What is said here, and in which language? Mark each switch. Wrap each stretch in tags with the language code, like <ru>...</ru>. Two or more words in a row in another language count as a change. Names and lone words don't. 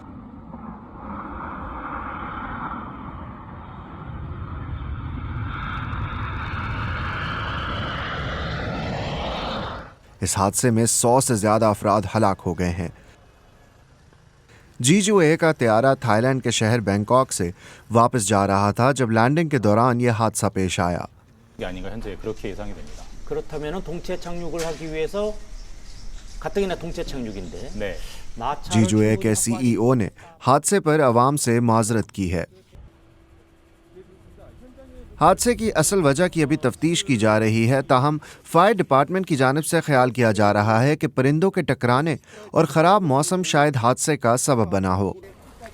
<ur>اس حادثے میں 100 سے زیادہ افراد ہلاک ہو گئے ہیں. جیجو اے کا طیارہ تھائی لینڈ کے شہر بینکاک سے واپس جا رہا تھا جب لینڈنگ کے دوران یہ حادثہ پیش آیا.</ur> <ko>게 아닌가 현재 그렇게 예상이 됩니다. 그렇다면 동체 착륙을 하기 위해서 가뜩이나 동체 착륙인데 네. 마찰을</ko> <ur>جیجو اے کے</ur> <ko>주고</ko> <ur>سی ای او نے حادثے پر عوام سے معذرت کی ہے. حادثے کی اصل وجہ کی ابھی تفتیش کی جا رہی ہے، تاہم</ur> <en>fire department</en> <ur>کی جانب سے خیال کیا جا رہا ہے کہ پرندوں کے ٹکرانے اور خراب موسم شاید حادثے کا سبب بنا ہو.</ur>